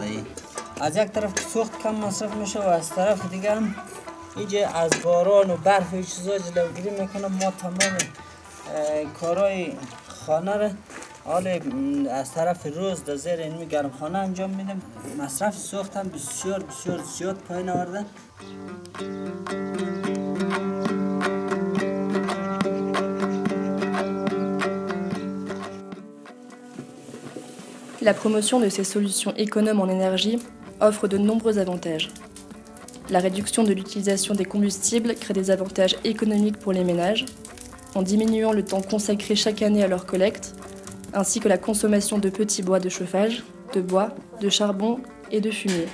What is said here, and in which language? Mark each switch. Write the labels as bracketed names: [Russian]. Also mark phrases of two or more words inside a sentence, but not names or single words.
[Persian] از یک طرف سوخت کم مصرف میشه و از طرف دیگه هم اینجا از باران و برف و چیزا جلوگیری میکنه. ما تمام کارهای خانه را حالا از طرف روز در زیر این گرمخانه انجام میدم. مصرف سوخت هم بسیار زیاد پایین آورده. [French] La promotion de ces solutions économes en énergie offre de nombreux avantages. La réduction de l'utilisation des combustibles crée des avantages économiques pour les ménages, en diminuant le temps consacré chaque année à leur collecte, ainsi que la consommation de petits bois de chauffage, de bois, de charbon et de fumier.